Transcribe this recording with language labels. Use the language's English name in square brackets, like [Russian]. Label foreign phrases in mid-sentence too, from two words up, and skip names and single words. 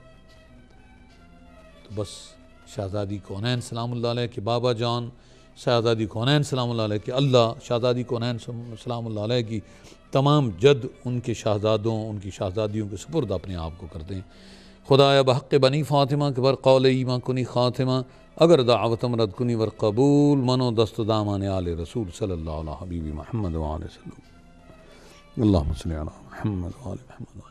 [Urdu] تو بس شہزادی کونین [Arabic] سلام اللہ علیہ [Urdu] کے بابا جان، شہزادی کونین [Arabic] سلام اللہ علیہ [Urdu] کے اللہ، شہزادی کونین [Arabic] سلام اللہ علیہ [Urdu] کی تمام جد ان کے شہزادوں ان کی شہزادیوں کے سپرد اپنے آپ کو کر دیں. [Persian] خدایا بحق بنی فاطمہ کے بر قول ایمان کنی خاتمہ، اگر دعوتم رد کنی ور قبول منو دست دامان آل رسول [Arabic] صلی اللہ علیہ حبیبی محمد وآلہ وسلم. اللہم صلی علی محمد وآل محمد.